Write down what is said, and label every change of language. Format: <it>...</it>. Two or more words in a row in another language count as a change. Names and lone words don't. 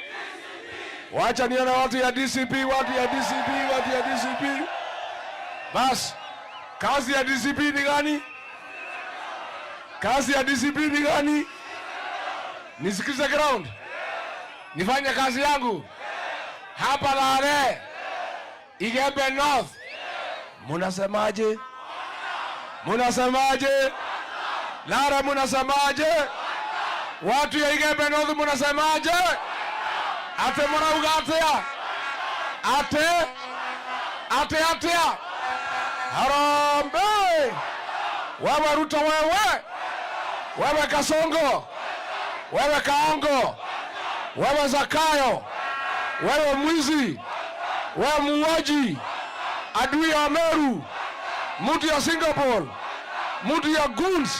<sw>Wacha niona watu ya DCP. Bas, kazi ya DCP ni gani? Nisikize ground. Nifanye kazi yangu. Hapa Lare, Igembe North. Munasemaje? Lare munasemaje? Watu ya Igembe North munasemaje?</sw> <mer>Ate mwanauga atea? Atea.</mer> <sw>Harambee. Wewe Ruto wewe Kasongo, wewe Kaongo, wewe Zakayo, wewe mwizi, wewe muuaji, adui ya Meru, mtu ya Singapore, mtu ya goons.</sw>